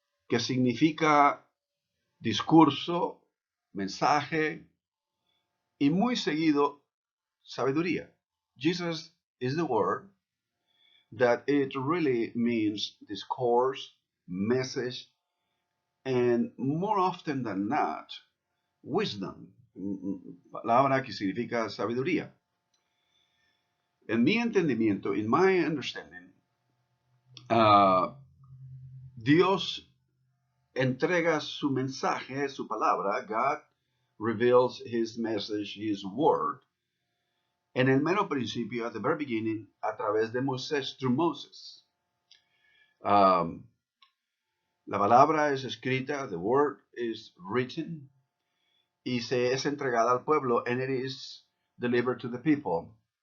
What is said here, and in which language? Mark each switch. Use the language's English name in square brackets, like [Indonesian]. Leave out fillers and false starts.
[Spanish] que significa discurso, mensaje y muy seguido sabiduría. [English] Jesus is the word that it really means discourse, message, and more often than not, wisdom, [Spanish] palabra que significa sabiduría. En mi entendimiento, [English] in my understanding, [Spanish] Dios entrega su mensaje, su palabra. [English] God reveals his message, his word, [Spanish] en el mero principio, [English] at the very beginning, [Spanish] a través de Moisés, [English] through Moses. [Spanish] La palabra es escrita, [English] the word is written, [Spanish] y se es entregada al pueblo, [English] and it is delivered to the people.